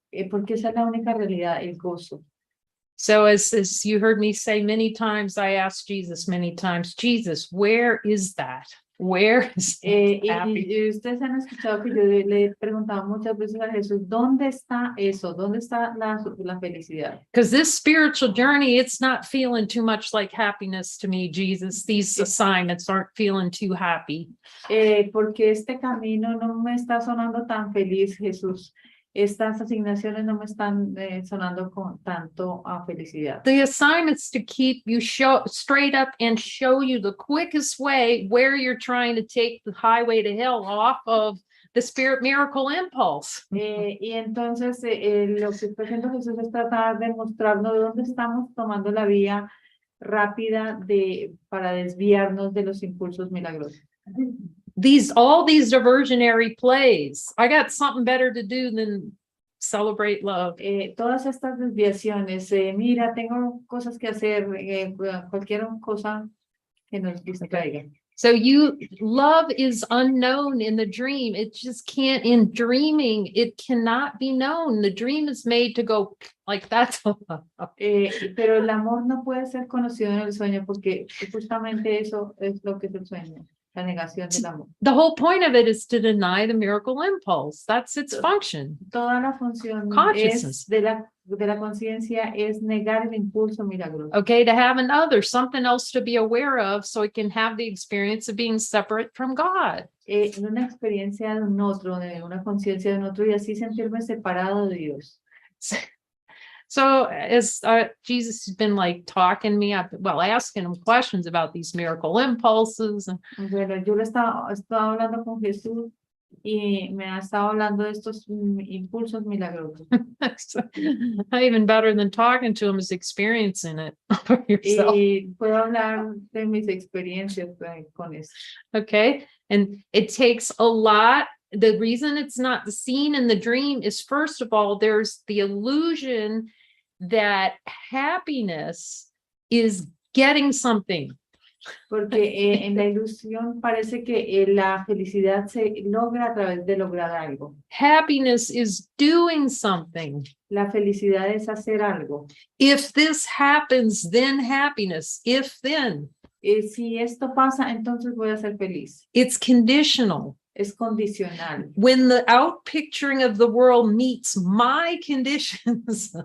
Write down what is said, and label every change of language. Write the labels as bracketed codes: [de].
[es] Porque esa es la única realidad, el gozo. [en] So as you heard me say many times, I asked Jesus many times, Jesus, where is that? Where is [es] y ustedes han escuchado que yo le he preguntado muchas veces a Jesús, ¿dónde está eso? ¿Dónde está la felicidad? [en] Because this spiritual journey, it's not feeling too much like happiness to me, Jesus. These assignments aren't feeling too happy. [es] Porque este camino no me está sonando tan feliz, Jesús. Estas asignaciones no me están sonando con tanto a felicidad. [en] The assignment's to keep you straight up and show you the quickest way where you're trying to take the highway to hell off of the spirit miracle impulse. [es] Y entonces lo que está haciendo Jesús es tratar de mostrarnos dónde estamos tomando la vía rápida para desviarnos de los impulsos milagrosos. [en] All these diversionary plays. I got something better to do than celebrate love. [es] Todas estas desviaciones, mira, tengo cosas que hacer, cualquier cosa que nos distraiga. [en] So love is unknown in the dream. It just can't, in dreaming, it cannot be known. The dream is made to go like that. [es] Pero el amor no puede ser conocido en el sueño porque justamente eso es lo que es el sueño. La negación del amor. [en] The whole point of it is to deny the miracle impulse. That's its function. [es] Toda la función [en] Consciousness. [es] de la conciencia es negar el impulso milagroso. [en] Okay, to have another, something else to be aware of so it can have the experience of being separate from God. [es] Una experiencia de un otro, de una conciencia de un otro y así sentirme separado de Dios. [en] So as Jesus has been like talking me up, asking him questions about these miracle impulses. [es] Bueno, yo estaba hablando con Jesús y me ha estado hablando de estos impulsos milagrosos. [en] So, even better than talking to him is experiencing it for yourself. [es] Y puedo hablar de mis experiencias con eso. [en] Okay, and it takes a lot. The reason it's not seen in the dream is, first of all, there's the illusion that happiness is getting something. [es] Porque en la ilusión parece que la felicidad se logra a través de lograr algo. [en] Happiness is doing something. [es] La felicidad es hacer algo. [en] If this happens, then happiness. If then. [es] Si esto pasa, entonces voy a ser feliz. [en] It's conditional. [es] Es condicional. [en] When the outpicturing of the world meets my conditions.